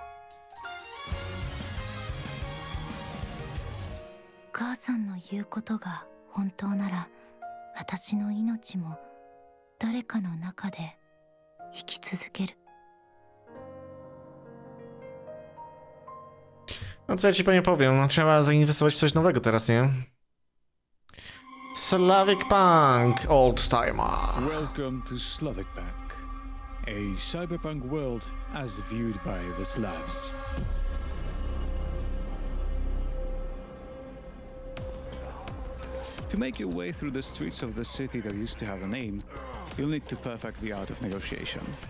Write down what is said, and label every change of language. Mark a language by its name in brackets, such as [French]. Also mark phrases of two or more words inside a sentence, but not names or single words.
[Japanese] 母さんの言うことが本当なら、私の命も誰かの中で生き続ける。 [Polish] No co ja ci panie powiem, no trzeba zainwestować w coś nowego teraz, nie? [English] Slavic Punk Old Timer. Welcome to Slavic Punk, a cyberpunk world as viewed by the Slavs. To make your way through the streets of the city that used to have a name, you'll need to perfect the art of negotiation.